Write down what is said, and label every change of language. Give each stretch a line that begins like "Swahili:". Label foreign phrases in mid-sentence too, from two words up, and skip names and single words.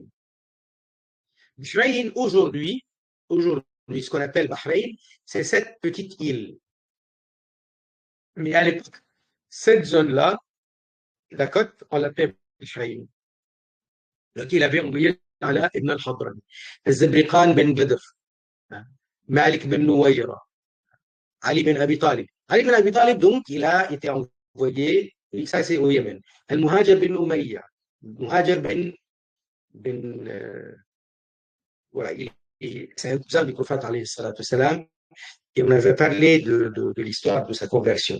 French: Bahreïn, aujourd'hui, ce qu'on appelle Bahreïn, c'est cette petite île. Mais à l'époque, cette zone-là, la côte, on l'appelle Bahreïn. Donc, il avait envoyé Ala ibn al-Khadrami, Zabriqan ben Badr, Malik ben Nouaïra, Ali ben Abi Talib. Ali ben Abi Talib, donc, il a été envoyé, ça c'est au Yémen. Al-Muhajir ben Umayya, Muhajir voilà, c'est un cousin du prophète
Arabic: عليه الصلاة والسلام,
French: et on avait parlé de l'histoire de sa conversion.